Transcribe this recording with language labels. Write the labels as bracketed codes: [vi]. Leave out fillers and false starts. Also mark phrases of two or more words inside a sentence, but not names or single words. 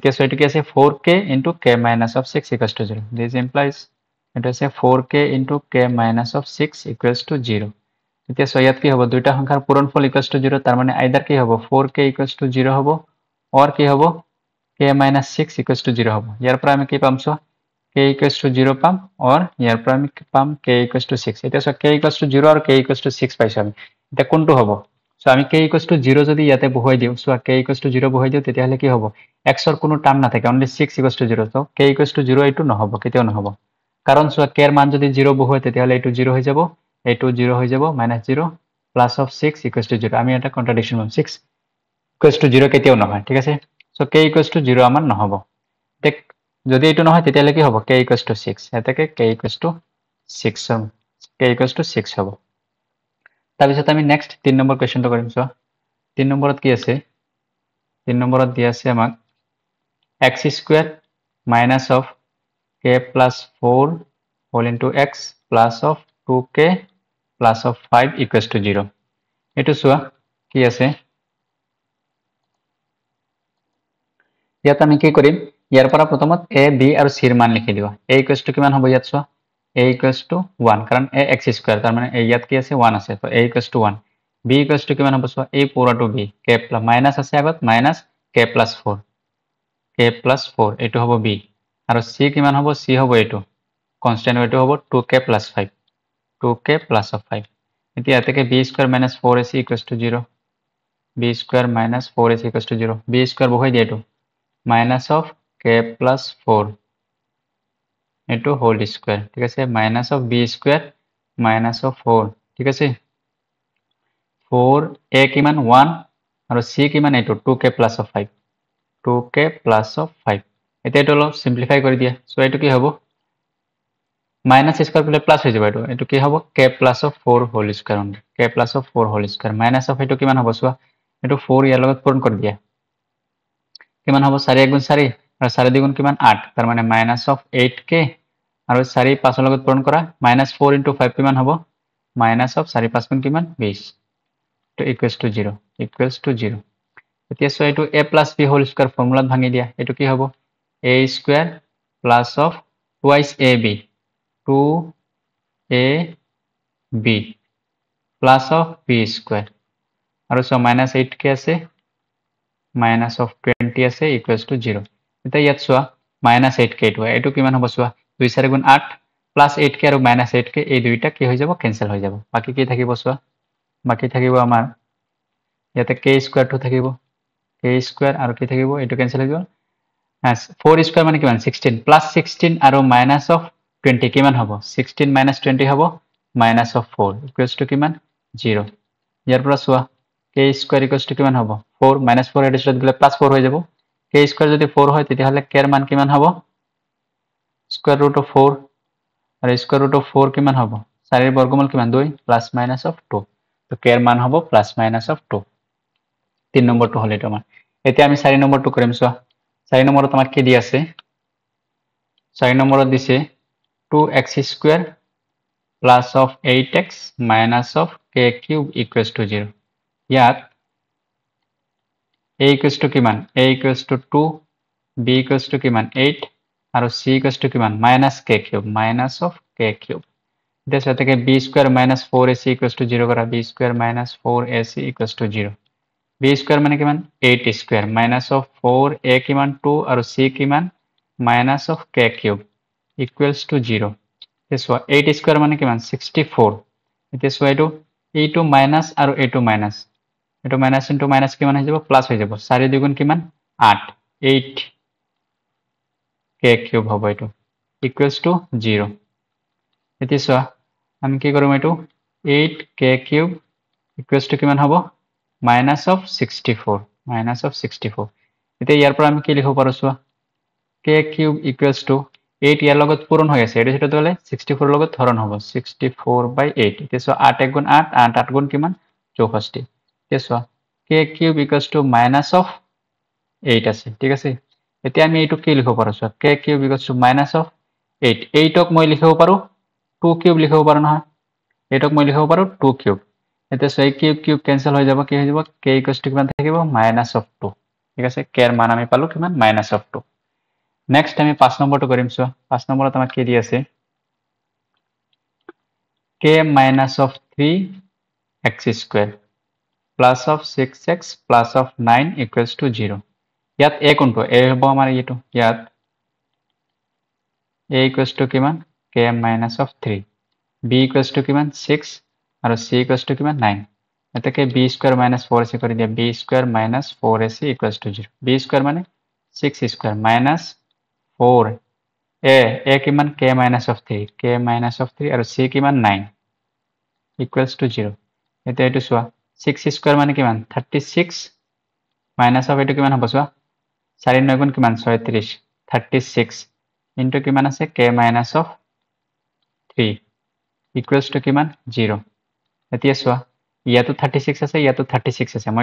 [as] এতিয়া চোৱা এইটো কি আছে 4k [en] into k minus of 6 equals to 0. this implies [as] এইটো আছে [en] 4k into k minus of 6 equals to 0. [as] এতিয়া চোৱা ইয়াত কি হ'ব দুইটা সংখ্যাৰ পূৰণফল [en] equals to 0 [as] তাৰ মানে আইদাৰ কি হ'ব [en] 4k equals to 0 [as] হ'ব অৰ কি হ'ব [en] k minus 6 equals to 0 [as] হ'ব। ইয়াৰ পৰা আমি কি পাম চোৱা [en] k k equals to 0 [as] পাম or ইয়াৰ পৰা আমি পাম [en] k equals to 6 [as] এটা সো [en] k equals to 0 [as] আৰু [en] k equals to 6 [as] পাইছো আমি এটা কোনটো হ'ব সো আমি [en] k equals to 0 [as] যদি ইয়াতে বহাই দিও সো [en] k equals to 0 [as] বহাই দিও তেতিয়া হলে কি হ'ব x ৰ কোনো টার্ম নাথাকে [en] only 6 equals to 0 [as] তো [en] k equals to 0 [as] এটো নহব কেতিয়াও নহব কাৰণ সো k এর মান যদি 0 বহাই তেতিয়া হলে এটো 0 হৈ যাব এটো 0 হৈ যাব [en] -0 plus of 6 equals to 0 [as] আমি এটা কন্ট্রাডিকশন পাম [en] 6 equals to 0 [as] কেতিয়াও নহয় ঠিক আছে সো [en] k equals to 0 [as] আমাৰ নহব দেখ যদি এটো নহয় তেতিয়া হলে কি হ'ব [en] k equals to 6 [as] এটাকে [en] k equals to 6 [as] হম [en] k equals to 6 [as] হ'ব তাৰপিছত আমি নেক্সট 3 নম্বৰ কোৱেশ্চনটো কৰিম সো 3 নম্বৰত কি আছে 3 নম্বৰত দিয়া আছে আমাক [en] x square minus of k plus 4 whole into x plus of 2k plus of 5 equals to 0 [as] এটো সোয়া কি আছে ইয়াত আমি কি কৰিম ইয়াৰ পৰা প্ৰথমত a b আৰু c ৰ মান লিখি দিবা [en] a equals to [as] কিমান হ'ব ইয়াত সোয়া [en] a equals to 1 [as] কাৰণ [en] a x square [as] তাৰ মানে ইয়াত কি আছে 1 আছে তো [en] a equals to 1 b equals to [as] কিমান হ'ব সোয়া a পুৰাটো [en] b k plus [as] minus আছে আগত [en] minus k plus 4 k plus 4 [as] এটো হ'ব b আৰু c কিমান হ'ব c হ'ব এটো কনস্ট্যান্ট এটো হ'ব [en] 2k plus 5 2k plus of 5 [as] এতিয়া এটাকে [en] b square minus 4ac equals to 0 b square [as] minus 4ac equals to 0 b square বহাই দিয়া এটো [en] minus of k plus 4 into whole square [as] ঠিক আছে [en] minus of b square minus of 4 [as] ঠিক আছে 4 a কিমান 1 আৰু c কিমান এটো [en] 2k plus of 5 2k plus of 5 [as] এটা এটো অলপ সিম্পলিফাই কৰি দিয়া সো এটো কি হ'ব [en] minus square plus plus [as] হৈ যাব এটো এটো কি হ'ব [en] k plus of 4 whole square k plus of 4 whole square minus of [as] এটো কিমান হ'ব সোয়া এটো 4 ইয়াৰ লগত পূৰণ কৰি দিয়া কিমান হ'ব 4 1 গুণ 4 আৰু 4 2 গুণ কিমান 8 তাৰ মানে [en] minus of 8k [as] আৰু 4 5 ৰ লগত পূৰণ কৰা [en] -4 into 5 [as] কিমান হ'ব [en] minus of 4 [as] 5 গুণ কিমান 20 তো [en] equals to 0 [as] এতিয়া সো এটো [en] a plus b whole square [as] ফৰ্মুলাত ভাঙি দিয়া এটো কি হ'ব [en] a square plus of twice ab 2ab plus of b square [as] আৰু সো -8k আছে [en] minus of 20 [as] আছে [en] equals to 0 [as] এটা ইয়াত সোয়া -8k এটো এটো কিমান হ'ব সোয়া 2 4 গুণ 8 [en] plus 8k [as] আৰু -8k এই দুইটা কি হৈ যাব ক্যান্সেল হৈ যাব বাকি কি থাকিব সোয়া বাকি থাকিব আমাৰ ইয়াতে [en] k square [as] 2 থাকিব k স্কয়ার আৰু কি থাকিব এটো ক্যান্সেল হৈ যাব 4 স্কয়ার মানে কিমান [en] 16 plus 16 [as] আৰু [en] minus of 20 [as] কিমান হ'ব [en] 16 minus [as] 20 হ'ব [en] minus of 4 equals to [as] কিমান 0 ইয়াৰ পৰা সোয়া [en] k square equals to [as] কিমান হ'ব [en] 4 minus 4 [as] এডিশনত গলে [en] plus 4 [as] হৈ যাব [en] k square [as] যদি 4 হয় তেতিয়া হলে k এর মান কিমান হ'ব [en] square root of 4 [as] আৰু [en] square root of 4 [as] কিমান হ'ব 4 এর বর্গমূল কিমান 2 [en] plus minus of 2 [as] তো k এর মান হ'ব [en] plus minus of 2 [as] 3 নম্বৰটো হলে এটা মান এতিয়া আমি 4 নম্বৰটো কৰিম সোয়া 4 নম্বৰত আমাক কি দি আছে 4 নম্বৰত দিছে [en] 2x square plus of 8x minus of k cube equals to 0 [as] ইয়াত [en] a equals to কিমান a equals to 2 b equals to কিমান 8 আৰু c equals to কিমান minus k cube minus of k cube [as] এতিয়া সেটাকে [en] b square minus 4ac equals to 0 কৰা b square minus 4ac equals to 0 b square [as] মানে কিমান [en] 8 square minus of 4a [as] কিমান 2 আৰু c কিমান [en] minus of k cube equals to 0 [as] এতিয়া [en] 8 square [as] মানে কিমান 64 এতিয়া এটো [en] a2 minus [as] আৰু [en] a2 minus [as] এটো [en] minus into minus [as] কিমান হৈ যাব প্লাস হৈ যাব 4 2 গুণ কিমান 8 8 k cube হ'ব এটো equals to 0 এতিয়া আমি কি কৰিম এটো [en] 8 k cube equals to [as] কিমান হ'ব [en] minus of 64 [as] এতিয়া ইয়াৰ পৰা আমি কি লিখিব পাৰো সোয়া [en] k cube equals to [as] 8 ইয়াৰ লগত পূৰণ হৈ আছে এটো সেটো হলে 64 লগত হৰণ হ'ব 64/8 এতিয়া 8 1 গুণ 8 8 8 গুণ কিমান 64 এতিয়া k [en] cube equals to minus of 8 [as] আছে ঠিক আছে এতিয়া আমি এইটো কি লিখিব পাৰো সোয়া [en] k cube equals to minus of 8 [as] 8ক মই লিখিব পাৰো [en] 2 cube [as] লিখিব পাৰো নহয় 8ক মই লিখিব পাৰো [en] 2 cube [as] এতিয়া সেই [en] cube cube cancel [as] হৈ যাব কি হৈ যাব [en] k equals to [as] কিমান থাকিব [en] minus of 2 [as] ঠিক আছে k এর মান আমি পালো কিমান [en] minus of 2 [as] নেক্সট আমি 5 নম্বৰটো কৰিম সোয়া 5 নম্বৰত আমাক কি দি আছে [en] k minus of 3x square plus of 6x plus of 9 equals to 0 [as] ইয়াত a কোনটো a হ'ব আমাৰ এইটো ইয়াত [en] a equals to [as] কিমান [en] k minus of 3 b equals to [as] কিমান 6 আৰু [en] c equals to [as] কিমান 9 এটাকে [en] b square minus 4ac [as] কৰি দিয়া [en] b square minus 4ac equals to 0 b square [as] মানে [en] 6 square minus 4 a [as] কিমান [en] k minus of 3 k minus of 3 [as] আৰু c কিমান [en] 9 equals to 0 [as] এটা এটো সোয়া [en] 6 square [as] মানে কিমান 36 [en] minus of [as] এটো কিমান হ'ব সোয়া 4 9 গুণ কিমান 36 [en] 36 into [as] কিমান আছে [en] k minus of 3 equals to [as] কিমান 0 এতিয়া সোয়া ইয়াতো 36 আছে ইয়াতো 36 আছে মই